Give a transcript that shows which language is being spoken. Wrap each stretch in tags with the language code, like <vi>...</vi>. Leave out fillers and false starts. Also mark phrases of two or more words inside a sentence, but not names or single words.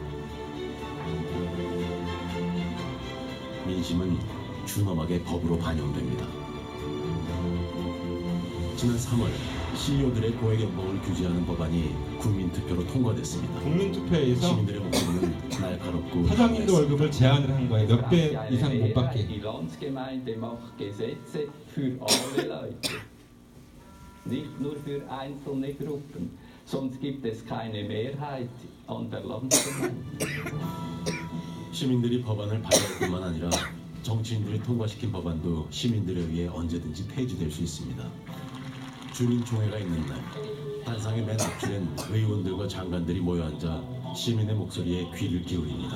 <ko>민심은 준엄하게 법으로 반영됩니다. 지난 3월 CEO들의 고액 연봉을 규제하는 법안이 국민투표로 통과됐습니다. 국민투표에서 시민들의 목소리는 날카롭고 사장님도 월급을 제한을 한 거예요. 몇 배 이상 못 받게.</ko> <de>Die Landsgemeinde macht Gesetze für alle Leute, nicht nur für einzelne Gruppen. Sonst gibt es keine Mehrheit an der Landsgemeinde.</de> <ko>시민들이 법안을 발의할 뿐만 아니라 정치인들이 통과시킨 법안도 시민들에 의해 언제든지 폐지될 수 있습니다. 주민총회가 있는 날 단상의 맨 앞줄엔 의원들과 장관들이 모여앉아 시민의 목소리에 귀를 기울입니다.</ko>